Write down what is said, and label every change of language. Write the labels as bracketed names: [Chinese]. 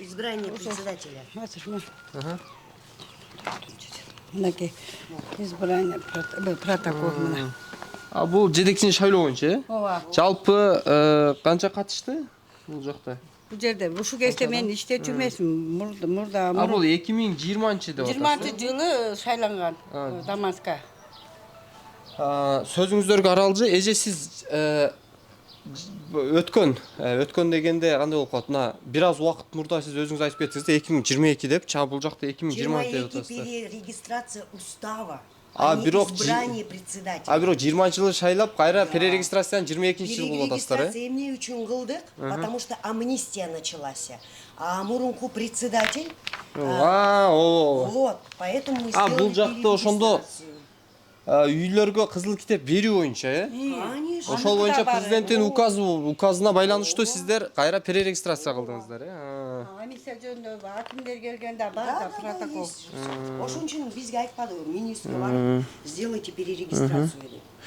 [Russian] Избрание председателя. [Kyrgyz] Мынакей избрание протокол мына. Бул жетекчини шайлоо боюнча, Ооба. жалпы канча катышты бул жакта? Бул жерде ушу кезде мен иштечү эмесмин. Мурда А бул 2020 деп атасыз. 20 жылы шайланган Дамаска. Сөзүңүздөргө аралжы эже сиз өткөн дегенде кандай болуп калат? Мына бир аз убакыт мурда сиз өзүңүз айтып кеттиңиз да 2022 деп, чаа бул жакта 2020 деп атасыз. [Russian] Перерегистрация устава. [Kyrgyz] Бирок [Russian] избрание председателя. [Kyrgyz] бирок 20-жылы шайлап кайра перерегистрацияны 22-жылы кылып атасыздар, Перерегистрация эмне үчүн кылдык? [Russian] Потому что амнистия началась. [Kyrgyz] А мурунку председатель. [Russian] Вот, поэтому мы сделали [Kyrgyz] бул жакта ошондо [Russian] перерегистрацию. [Kyrgyz] үйлөргө кызыл китеп берүү боюнча, [Russian] Конечно. [Kyrgyz] Ошол боюнча президенттин указына байланыштуу сиздер кайра перерегистрация кылдыңыздар, Амнистия жөнүндө акимдер келгенде бар да протокол. Ошон үчүн бизге айтпады, министрге барып, [Russian] сделайте перерегистрацию [Kyrgyz] деп.